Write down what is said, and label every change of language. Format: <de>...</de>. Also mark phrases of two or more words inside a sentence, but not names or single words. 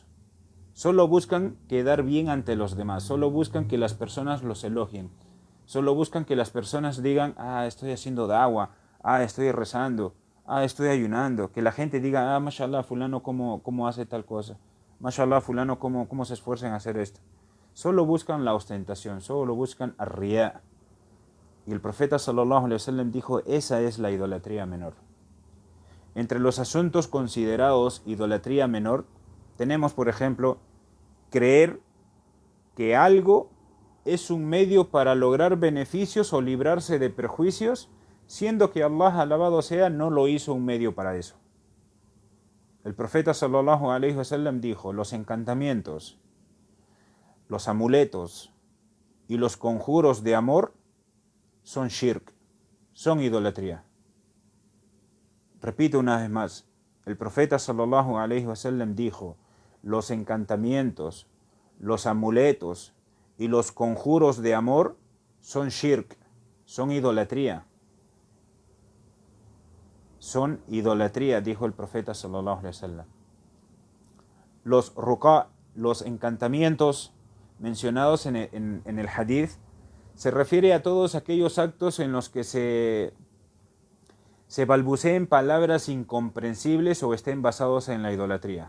<es>Solo buscan quedar bien ante los demás, solo buscan que las personas los elogien, solo buscan que las personas digan: estoy haciendo da'wa, estoy rezando, estoy ayunando, que la gente diga: mashallah, fulano cómo hace tal cosa, mashallah, fulano cómo se esfuerza en hacer esto. Solo buscan la ostentación, solo buscan ar-riya. Y el profeta</es> <ar>صلى الله عليه وسلم</ar> <es>dijo: esa es la idolatría menor. Entre los asuntos considerados idolatría menor tenemos, por ejemplo, creer que algo es un medio para lograr beneficios o librarse de perjuicios, siendo que Allah, alabado sea, no lo hizo un medio para eso. El profeta</es> <ar>صلى الله عليه وسلم</ar> <es>dijo: los encantamientos, los amuletos y los conjuros de amor son shirk, son idolatría. Repito una vez más, el profeta</es> <ar>صلى الله عليه وسلم</ar> <es>dijo: los encantamientos, los amuletos y los conjuros de amor son shirk, son idolatría. Son idolatría, dijo el profeta</es> <ar>صلى الله عليه وسلم.</ar> <es>Los ruqa, los encantamientos mencionados en el hadith, se refiere a todos aquellos actos en los que se balbuceen palabras incomprensibles o estén basados en la idolatría.</es>